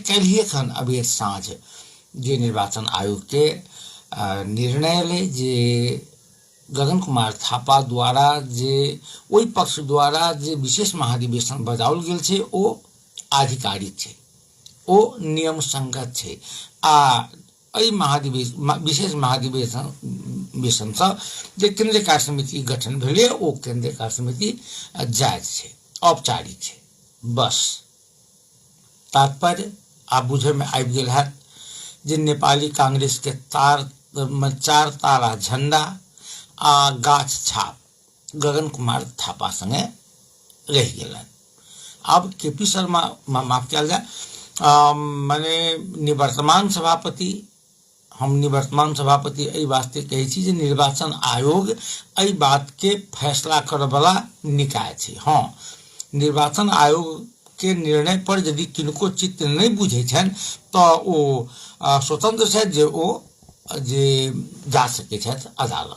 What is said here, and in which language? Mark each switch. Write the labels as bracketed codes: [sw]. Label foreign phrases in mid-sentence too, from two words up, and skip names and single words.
[mai] काल्हिए खन अबेर साँझ जे निर्वाचन आयोग के निर्णय ले जे गगन कुमार थापा द्वारा जे ओहि पक्ष द्वारा जे विशेष महाधिवेशन बजाओल गेल छै ओ आधिकारिक छै, ओ नियम संगत छै आ एहि विशेष महाधिवेशन से जे केंद्रीय कार्य समिति गठन भेलै ओ केंद्रीय कार्य समिति जायज छै, औपचारिक छै। बस तात्पर्य आप बुझे में आबि गेल है जे नेपाली कांग्रेस के 4 तारा झंडा आ गाछ छाप गगन कुमार थापा संगे रह गेलन। अब केपी शर्मा माफ कयल जाए माने निवर्तमान सभापति, हम निवर्तमान सभापति एहि वास्ते कहै छी जे निर्वाचन आयोग एहि बात के फैसला करय वाला निकाय छै। हाँ, निर्वाचन आयोग के निर्णय पर यदि किनको चित्त नहीं बुझे छन तो ओ स्वतंत्र छै जे ओ जे जा सकै छथि अदालत।